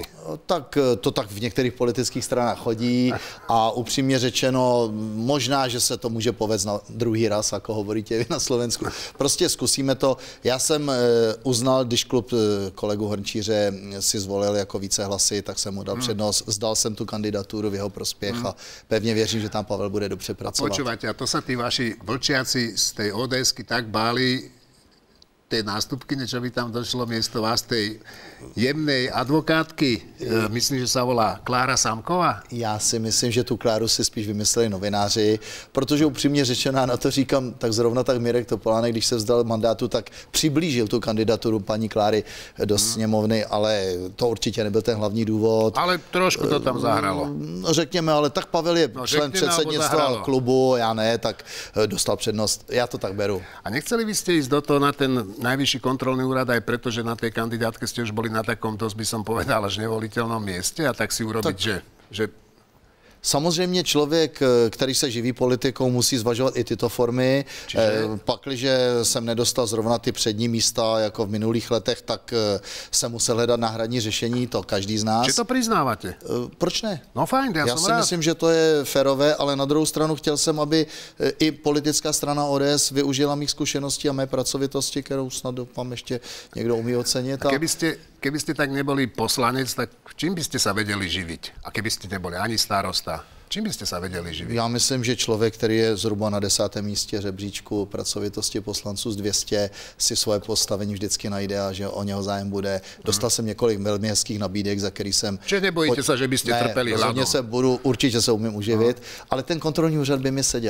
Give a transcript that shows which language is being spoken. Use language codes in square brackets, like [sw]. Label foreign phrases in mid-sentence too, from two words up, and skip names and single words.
[cs] Tak to tak v některých politických stranách chodí a upřímně řečeno, možná, že se to může povést na druhý raz, jako hovoríte vy na Slovensku. Prostě zkusíme to. Já jsem uznal, když klub kolegu Hrnčíře si zvolil jako více hlasy, tak jsem mu dal přednost. Vzdal jsem tu kandidaturu v jeho prospěch a pevně věřím, že tam Pavel bude dobře pracovat. [sk] Počúvate, a to sa tí vaši vlčiaci z tej ODS-ky tak báli tej nástupkyne, čo by tam došlo miesto vás, tej jemnej advokátky, myslím, že sa volá Klára Samková? [cs] Já si myslím, že tu Kláru si spíš vymysleli novináři, protože upřímně řečeno, na to říkám, tak zrovna tak Mirek Topolánek, když se vzdal mandátu, tak přiblížil tu kandidaturu paní Kláry do sněmovny, ale to určitě nebyl ten hlavní důvod. Ale trošku to tam zahralo. Řekněme, ale tak Pavel je člen předsednictva klubu, já ne, tak dostal přednost. Já to tak beru. [sk] A nechceli by ste ísť do toho na ten Najvyšší kontrolný úrad aj preto, že na tej kandidátke ste už boli na takom, dosť by som povedal, až nevoliteľnom mieste a tak si urobiť, že [cs] Samozřejmě člověk, který se živí politikou, musí zvažovat i tyto formy. Pakliže jsem nedostal zrovna ty přední místa, jako v minulých letech, tak jsem musel hledat náhradní řešení, to každý z nás. Či to přiznáváte? Proč ne? No fajn, já si myslím, že to je férové, ale na druhou stranu chtěl jsem, aby i politická strana ODS využila mých zkušeností a mé pracovitosti, kterou snad doufám ještě někdo umí ocenit. [sk] Keby ste tak neboli poslanec, tak čím by ste sa vedeli živiť? A keby ste neboli ani starosta, čím by ste sa vedeli živiť? [cs] Já myslím, že člověk, který je zhruba na 10. místě žebříčku pracovitosti poslanců z 200, si svoje postavení vždycky najde a že o něho zájem bude. Dostal jsem několik velmi hezkých nabídek, za který jsem... [sk] Čiže nebojíte se, že byste trpěli hladom? [cs] Určitě se umím uživit, ale ten kontrolní úřad by mi seděl.